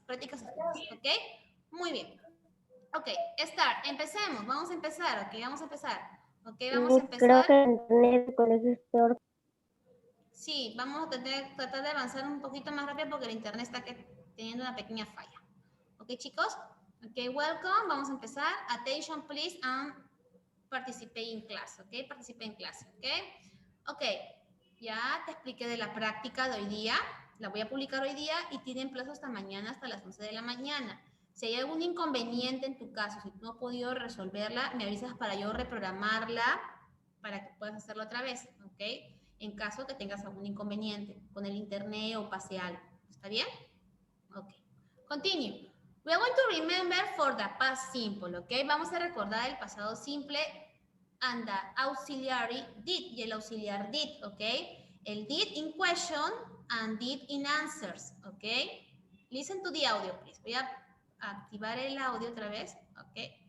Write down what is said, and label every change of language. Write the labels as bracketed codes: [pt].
[es] Prácticas escritas, ¿ok? Muy bien. Ok, empecemos. Vamos a empezar, ok, vamos a empezar. Ok, vamos a Creo empezar. que el internet con eso es peor. Sí, vamos a tratar de avanzar un poquito más rápido porque el internet está teniendo una pequeña falla. Ok, chicos. Ok, welcome. Vamos a empezar. [en] Attention, please, and participate in class. [es] Ok, participe en clase. Ok. Ok, ya te expliqué de la práctica de hoy día. La voy a publicar hoy día y tienen plazo hasta mañana, hasta las 11 de la mañana. Si hay algún inconveniente en tu caso, si no has podido resolverla, me avisas para yo reprogramarla para que puedas hacerlo otra vez. Ok. En caso que tengas algún inconveniente con el internet o pase algo. ¿Está bien? [en] Ok. Continue. We are going to remember for the past simple, ¿ok? [es] Vamos a recordar el pasado simple [en] and the auxiliary did, [es] y el auxiliar did, ¿ok? [en] El did in question and did in answers, ¿ok? Listen to the audio, please. [es] Voy a activar el audio otra vez, ¿ok?